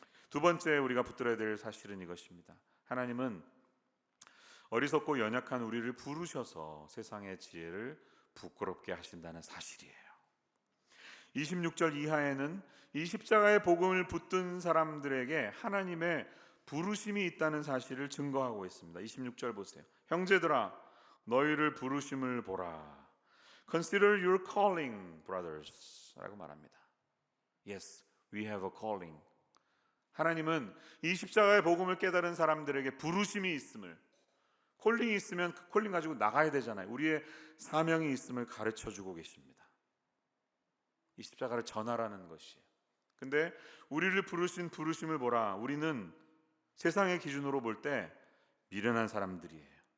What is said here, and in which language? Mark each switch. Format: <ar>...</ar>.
<ko>두 번째 우리가 붙들어야 될 사실은 이것입니다. 하나님은 어리석고 연약한 우리를 부르셔서 세상의 지혜를 부끄럽게 하신다는 사실이에요. 26절 이하에는 이 십자가의 복음을 붙든 사람들에게 하나님의 부르심이 있다는 사실을 증거하고 있습니다. 26절 보세요. 형제들아, 너희를 부르심을 보라.</ko> <en>Consider your calling, brothers</en> <ko>라고 말합니다.</ko> <en>Yes, we have a calling.</en> <ko>하나님은 이 십자가의 복음을 깨달은 사람들에게 부르심이 있음을, 콜링이 있으면 그 콜링 가지고 나가야 되잖아요. 우리의 사명이 있음을 가르쳐주고 계십니다. 이 십자가를 전하라는 것이에요. 근데 우리를 부르신 부르심을 보라. 우리는 세상의 기준으로 볼 때 미련한 사람들이에요.</ko>